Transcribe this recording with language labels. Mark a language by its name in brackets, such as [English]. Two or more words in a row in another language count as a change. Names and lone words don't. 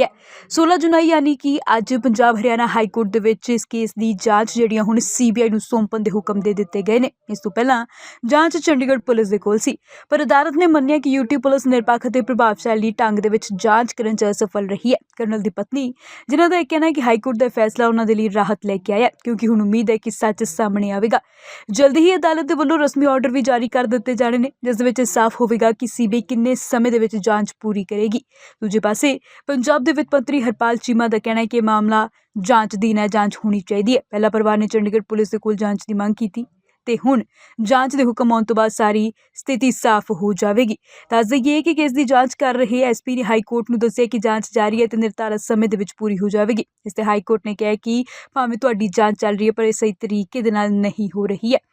[Punjabi] 16 ਜੁਲਾਈ ਯਾਨੀ ਕਿ ਅੱਜ ਪੰਜਾਬ ਹਰਿਆਣਾ ਹਾਈ ਕੋਰਟ ਦੇ ਵਿੱਚ ਇਸ ਕੇਸ ਦੀ ਜਾਂਚ ਜਿਹੜੀਆਂ ਹੁਣ CBI ਨੂੰ ਸੌਂਪਣ ਦੇ ਹੁਕਮ ਦੇ ਦਿੱਤੇ ਗਏ ਨੇ। ਇਸ ਤੋਂ ਪਹਿਲਾਂ ਜਾਂਚ ਚੰਡੀਗੜ੍ਹ ਪੁਲਿਸ ਦੇ ਕੋਲ ਸੀ, ਪਰ ਅਦਾਲਤ ਨੇ ਮੰਨਿਆ ਕਿ UT ਪੁਲਿਸ ਨਿਰਪੱਖ ਅਤੇ ਪ੍ਰਭਾਵਸ਼ਾਲੀ ਢੰਗ ਦੇ ਵਿੱਚ ਜਾਂਚ ਕਰਨ 'ਚ ਅਸਫਲ ਰਹੀ ਹੈ। ਕਰਨਲ ਦੀ ਪਤਨੀ ਜਿਨ੍ਹਾਂ ਦਾ ਇਹ ਕਹਿਣਾ ਹੈ ਕਿ ਹਾਈ ਕੋਰਟ ਦਾ ਫੈਸਲਾ ਉਹਨਾਂ ਦੇ ਲਈ ਰਾਹਤ ਲੈ ਕੇ ਆਇਆ, ਕਿਉਂਕਿ ਹੁਣ ਉਮੀਦ ਹੈ ਕਿ ਸੱਚ ਸਾਹਮਣੇ ਆਵੇਗਾ। ਜਲਦ ਹੀ ਅਦਾਲਤ ਦੇ ਵੱਲੋਂ ਰਸਮੀ ਆਰਡਰ ਭੀ ਜਾਰੀ ਕਰ ਦਿੱਤੇ ਜਾਣੇ ਨੇ, ਜਿਸ ਦੇ ਵਿਚ ਸਾਫ਼ ਹੋਵੇਗਾ ਕਿ CBI ਕਿੰਨੇ ਸਮੇਂ ਦੇ ਵਿਚ ਜਾਂਚ ਪੂਰੀ ਕਰੇਗੀ। ਦੂਜੇ ਪਾਸੇ ਪੰਜਾਬ ਦੇ ਵਿੱਤ ਮੰਤਰੀ ਹਰਪਾਲ ਚੀਮਾ ਦਾ ਕਹਿਣਾ ਹੈ ਕਿ ਮਾਮਲਾ ਜਾਂਚਅਧੀਨ ਹੈ, ਜਾਂਚ ਹੋਣੀ ਚਾਹੀਦੀ ਹੈ। ਪਹਿਲਾਂ ਪਰਿਵਾਰ ਨੇ ਚੰਡੀਗੜ੍ਹ ਪੁਲਿਸ ਦੇ ਕੋਲ ਜਾਂਚ ਦੀ ਮੰਗ ਕੀ ਤੇ ਹੁਣ ਜਾਂਚ ਦੇ ਹੁਕਮ ਆਉਣ ਤੋਂ ਬਾਅਦ ਸਾਰੀ ਸਥਿਤੀ ਸਾਫ਼ ਹੋ ਜਾਵੇਗੀ। ਦੱਸ ਦਈਏ ਕਿ ਕੇਸ ਦੀ ਜਾਂਚ ਕਰ ਰਹੇ SP ਨੇ ਹਾਈ ਕੋਰਟ ਨੂੰ ਦੱਸਿਆ ਕਿ ਜਾਂਚ ਜਾਰੀ ਹੈ ਤੇ ਨਿਰਧਾਰਤ ਸਮੇਂ ਦੇ ਵਿੱਚ ਪੂਰੀ ਹੋ ਜਾਵੇਗੀ। ਇਸ ਤੇ ਹਾਈ ਕੋਰਟ ਨੇ ਕਿਹਾ ਕਿ ਭਾਵੇਂ ਤੁਹਾਡੀ ਜਾਂਚ ਚੱਲ ਰਹੀ ਹੈ ਪਰ ਇਹ ਸਹੀ ਤਰੀਕੇ ਦੇ ਨਾਲ ਨਹੀਂ ਹੋ ਰਹੀ ਹੈ।